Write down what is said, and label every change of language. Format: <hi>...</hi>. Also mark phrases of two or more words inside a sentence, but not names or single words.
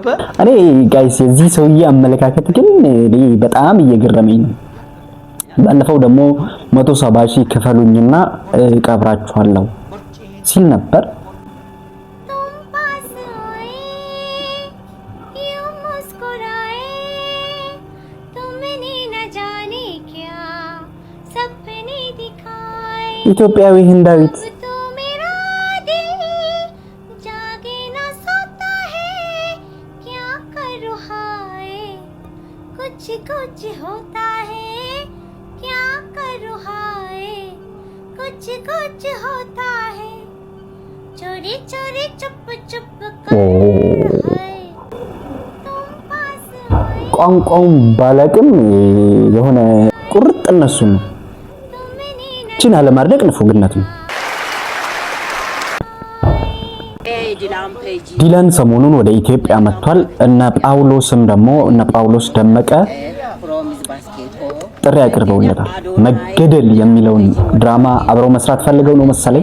<am>እኔ ጋይስ የዚህ ሰውዬ አመለካከት ግን በጣም እየገረመኝ ነው። ባለፈው ደግሞ 170 ሺህ ክፈሉኝና ቀብራችኋለሁ ሲል ነበር። ኢትዮጵያዊ ህንዳዊት</am> <hi>कुछ होता है क्या करूँ हाय कुछ होता है चोरी चोरी चुप चुप</hi> <am>ቋንቋውን ባላቅም የሆነ ቁርጥ እነሱ ነው ቺና ለማድረግ ንፉግነት ነው። ዲላን ሰሞኑን ወደ ኢትዮጵያ መጥቷል። እነ ጳውሎስ ደመቀ ጥሪ አቅርበውለታል። መገደል የሚለውን ድራማ አብረው መስራት ፈልገው ነው መሰለኝ።</am>